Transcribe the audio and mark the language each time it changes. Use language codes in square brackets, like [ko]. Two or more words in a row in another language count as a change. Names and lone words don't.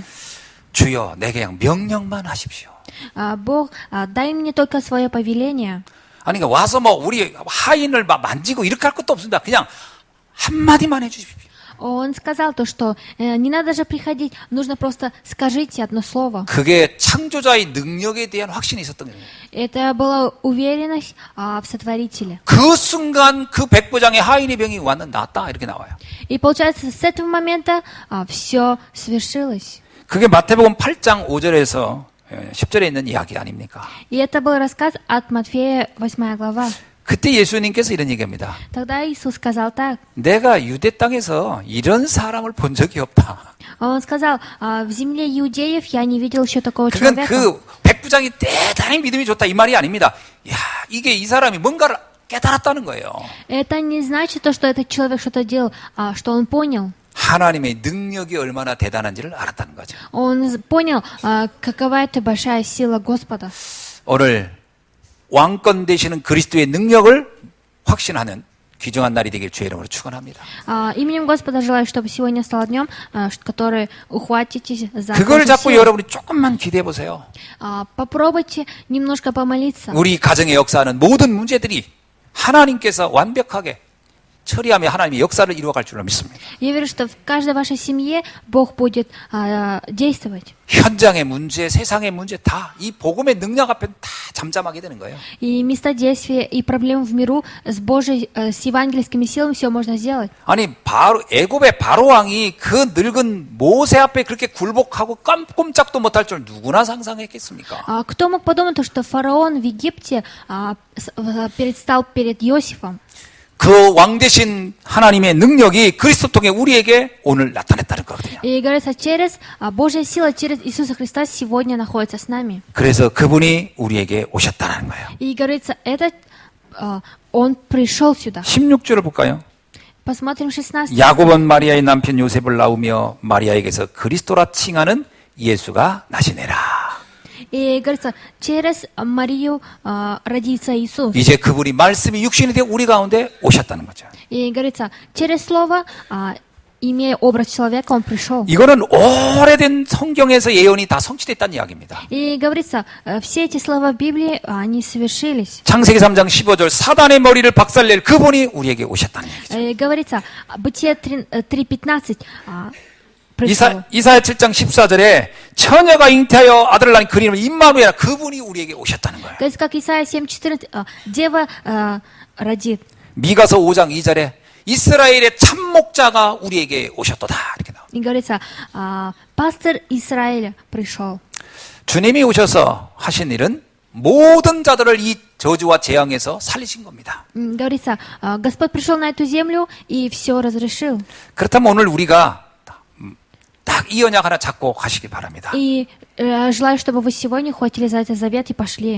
[ko] 주여 내게 그냥 명령만 하십시오. [ru] Бог, дай мне только свое повеление. [ko] 아니 그러니까 와서 뭐 우리 하인을 막 만지고 이렇게 할 것도 없습니다. 그냥 한마디만 해주십시오. [ru] Он сказал то, что не надо же приходить, нужно просто скажите одно слово. [ko] 그게 창조자의 능력에 대한 확신이 있었던 거예요. [ru] Это была уверенность в Сотворителе. [ko] 그 순간 그 백부장의 하인의 병이 왔는 낫다 이렇게 나와요. [ru] И получается, с этого момента все свершилось. [ko] 그게 마태복음 8장 5절에서 10절에 있는 이야기 아닙니까? [ru] И это был рассказ от Матфея, 8 глава. [ko] 그때 예수님께서 이런 얘기합니다. [ru] Тогда Иисус сказал так. [ko] 내가 유대 땅에서 이런 사람을 본 적이 없다. [ru] Он сказал, в земле иудеев я не видел еще такого [ko] 그건 [ru] человека. [ko] 그 백부장이 대단히 믿음이 좋다 이 말이 아닙니다. 야, 이게 이 사람이 뭔가를 깨달았다는 거예요. [ru] Это не значит то, что этот человек что-то делал, что он понял. [ko] 하나님의 능력이 얼마나 대단한지를 알았다는 거죠. [ru] Он понял, какова это большая сила Господа. [ko] 오늘 왕권 되시는 그리스도의 능력을 확신하는 귀중한 날이 되길 주의 이름으로 축원합니다. [ru] Именем Господа желаю, чтобы сегодня стало днем, который ухватитесь за [ko] 그걸 [ru] Божью [ko] 잡고 [ru] силу. [ko] 여러분이 조금만 기대해 보세요. [ru] Попробуйте немножко помолиться. [ko] 우리 가정의 역사하는 모든 문제들이 하나님께서 완벽하게 처리하며 하나님의 역사를 이루어갈 줄로 믿습니다. [ru] Я верю, что в каждой вашей семье Бог будет действовать. [ko] 현장의 문제, 세상의 문제 다 이 복음의 능력 앞에 다 잠잠하게 되는 거예요. [ru] И места действия, и проблем в миру с Божьей, с евангельскими силами все можно сделать. [ko] 아니 바로 애굽의 바로 왕이 그 늙은 모세 앞에 그렇게 굴복하고 꼼짝도 못할 줄 누구나 상상했겠습니까? [ru] Кто мог подумать, что фараон в Египте предстал перед Иосифом? [ko] 그 왕 대신 하나님의 능력이 그리스도 통해 우리에게 오늘 나타났다는 거거든요. [ru] И говорится, через Божья сила, через Иисуса Христа сегодня находится с нами. [ko] 그래서 그분이 우리에게 오셨다는 거예요. [ru] И говорится, Он пришел сюда. [ko] 16절을 볼까요? [ru] Посмотрим 16. [ko] 야곱은 마리아의 남편 요셉을 낳으며 마리아에게서 그리스도라 칭하는 예수가 나시네라. [ru] И говорится, через Марию родится Иисус. [ko] 이제 그분이 말씀이 육신이 되어 우리 가운데 오셨다는 거죠. [ru] И говорится, через Слово, имея образ человека, Он пришел. [ko] 이거는 오래된 성경에서 예언이 다 성취됐다는 이야기입니다. [ru] И говорится, все эти слова в Библии, они совершились. [ko] 창세기 3장 15절 사단의 머리를 박살낼 그분이 우리에게 오셨다는 얘기죠. [ru] И говорится, Бытие 3:15, пришел. [ko] 이사야 7장 14절에 처녀가 잉태하여 아들을 낳은 그 이름은 임마누엘 그분이 우리에게 오셨다는 거예요. [ru] То есть, как Исайя 7:14, дева родит. [ko] 미가서 5장 2절에 이스라엘의 참목자가 우리에게 오셨도다 이렇게 나옵니다. [ru] И говорится, пастырь Израиля пришел. [ko] 주님이 오셔서 하신 일은 모든 자들을 이 저주와 재앙에서 살리신 겁니다. [ru] Говорится, Господь пришел на эту землю и все разрешил. [ko] 그렇다면 오늘 우리가 딱 이 언약 하나 잡고 가시기 바랍니다. [ru] И желаю, чтобы вы сегодня хватили за этот завет и пошли.